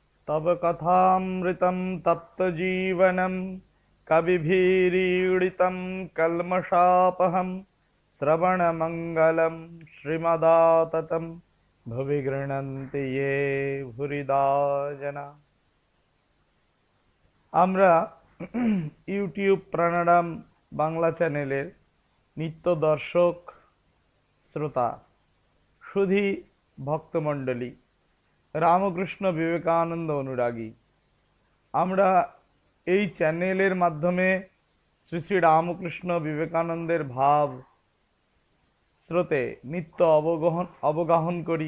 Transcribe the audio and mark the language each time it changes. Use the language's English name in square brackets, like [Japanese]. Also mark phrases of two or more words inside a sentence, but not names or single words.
[Sanskrit] तव कथामृतं तप्तजीवनं कविभिरीडितं कल्मषापहं श्रवणमङ्गलं श्रीमदाततं भुवि गृह्णन्ति ये भूरिदा जना। [Bangla] আমরা ইউটিউব প্রাণারাম বাংলা চ্যানেলের নিত্য দর্শক শ্রোতা সুধী ভক্তমণ্ডলী রামকৃষ্ণ বিবেকানন্দ অনুরাগী, আমরা এই চ্যানেলের মাধ্যমে শ্রী শ্রী রামকৃষ্ণ বিবেকানন্দের ভাব স্রোতে নিত্য অবগাহন করি।